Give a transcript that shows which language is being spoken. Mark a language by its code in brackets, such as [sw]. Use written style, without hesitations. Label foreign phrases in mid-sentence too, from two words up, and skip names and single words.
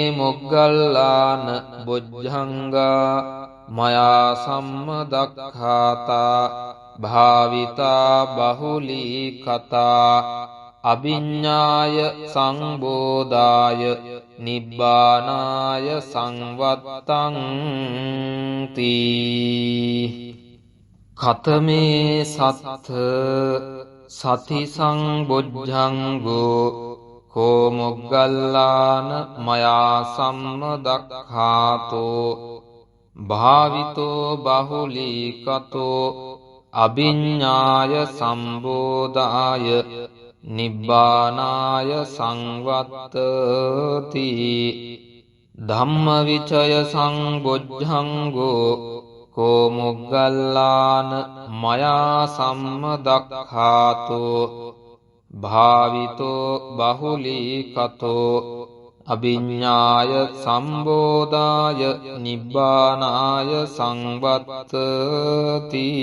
[pi] මොග්ගල්ලාන බොජ්ජංගා මයා සම්මදක්ඛාතා භාවිතා බහුලී කතා අභිඤ්ඤාය සංබෝධාය නිබ්බානාය සංවත්තං තී කතමේ සත්ථ සති සංබොජ්ජංගෝ කෝ මොග්ගල්ලාන මයා සම්මදක්ඛාතෝ භාවිතෝ බහුලී කතෝ අභිඤ්ඤාය සම්බෝධාය නිබ්බානාය සංවත්තති ධම්මවිචය සංබොජ්ජංගෝ කෝ මොග්ගල්ලාන මයා සම්මදක්ඛාතෝ භාවිතෝ බහුලී කතෝ අභිඤ්ඤාය සම්බෝධාය නිබ්බානාය සංවත්තති